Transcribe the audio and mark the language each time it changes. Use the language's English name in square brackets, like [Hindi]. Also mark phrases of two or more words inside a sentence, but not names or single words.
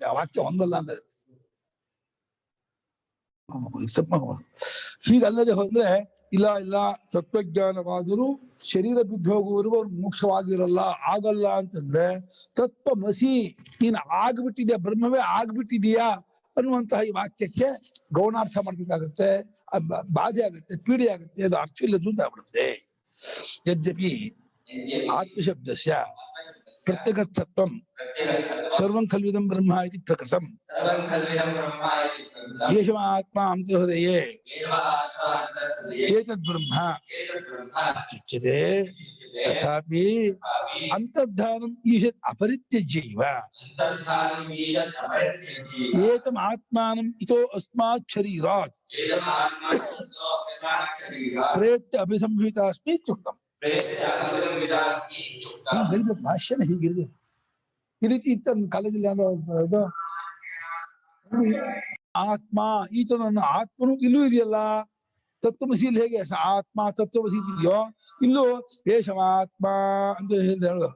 [Kannada] ಆ ವಾಕ್ಯ ಹೊಂದಲ್ಲ ಅಂತ ಹೀಗಲ್ಲದೆ ಹೋದ್ರೆ ಇಲ್ಲ ಇಲ್ಲ ತತ್ವಜ್ಞಾನವಾದರೂ ಶರೀರ ಬಿದ್ದು ಹೋಗುವವರೆಗೂ ಅವ್ರು ಮೋಕ್ಷವಾಗಿರಲ್ಲ, ಆಗಲ್ಲ ಅಂತಂದ್ರೆ ತತ್ವಮಸಿ ನೀನು ಆಗ್ಬಿಟ್ಟಿದ್ಯಾ, ಬ್ರಹ್ಮವೇ ಆಗ್ಬಿಟ್ಟಿದೀಯಾ ಅನ್ನುವಂತಹ ಈ ವಾಕ್ಯಕ್ಕೆ ಗೌಣಾರ್ಥ ಮಾಡ್ಬೇಕಾಗತ್ತೆ, ಬಾಧೆ ಆಗುತ್ತೆ, ಪೀಡೆ ಆಗುತ್ತೆ, ಅದು ಅರ್ಥ ಇಲ್ಲದ್ದು ಅಂತ ಆಗ್ಬಿಡುತ್ತೆ. [Sanskrit] ಯದ್ಯಪಿ ಆತ್ಮಶಬ್ದಸ್ಯ ಪ್ರತ್ಯಗತತ್ವಂ ಸರ್ವಂ ಖಲ್ವಿದಂ ಬ್ರಹ್ಮ ಇತಿ ಪ್ರಕೃತಂ ಯೇಷಮಾತ್ಮ ಅಂತರ್ಹೃದಯೇ ಏತದ್ ಬ್ರಹ್ಮ ಇತ್ಯುಚ್ಯತೆ. ತಥಾಪಿ ಅಂತರ್ಧಾನಂ ಈಶತ್ ಅಪರಿತ್ಯಜ್ಯೈವ ಏತಮ್ ಆತ್ಮಾನಂ ಇತೋ ಅಸ್ಮಾತ್ ಶರೀರಾತ್ ಪ್ರೇತ್ಯ ಅಭಿಸಂಹಿತಾಸ್ಮಿ ಇತ್ಯುಕ್ತಂ. [Kannada] ಭಾಷ್ಯನ ಹೀಗಿರ್ಬೇಕು. ಈ ರೀತಿ ಇತ್ತ ಕಾಲೇಜಲ್ಲಿ ಯಾವ್ದು ಆತ್ಮ ಈತನನ್ನು ಆತ್ಮನು ಇಲ್ಲೂ ಇದೆಯಲ್ಲ, ತತ್ವಮಸಿಯಲ್ಲಿ ಹೇಗೆ ಆತ್ಮ ತತ್ವಮಸಿ ಇದೆಯೋ ಇಲ್ಲೂ ಏಷಮಾತ್ಮ ಅಂತ ಹೇಳೋದು.